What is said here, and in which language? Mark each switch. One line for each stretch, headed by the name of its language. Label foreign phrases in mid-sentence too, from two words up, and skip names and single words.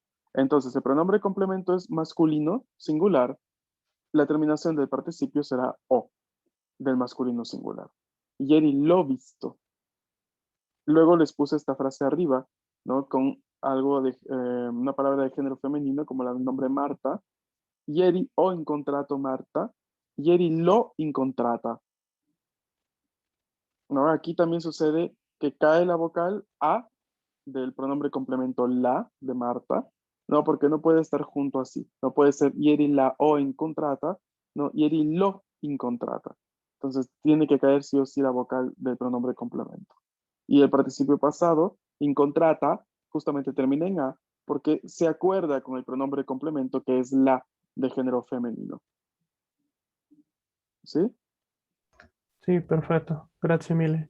Spanish: Entonces, el pronombre complemento es masculino, singular. La terminación del participio será o, del masculino singular.
Italian: Ieri lo visto.
Spanish: Luego les puse esta frase arriba, ¿no? Con algo de una palabra de género femenino, como el nombre Marta.
Italian: Ieri ho incontrato Marta, ieri lo incontrata.
Spanish: ¿No? Aquí también sucede que cae la vocal A del pronombre complemento la de Marta, ¿no? Porque no puede estar junto así. No puede ser
Italian: ieri la o incontrata, no, ieri lo incontrata.
Spanish: Entonces tiene que caer sí o sí la vocal del pronombre complemento. Y el participio pasado incontrata justamente termina en A porque se acuerda con el pronombre complemento que es la de género femenino. ¿Sí? Sí, perfecto. Gracias, mille.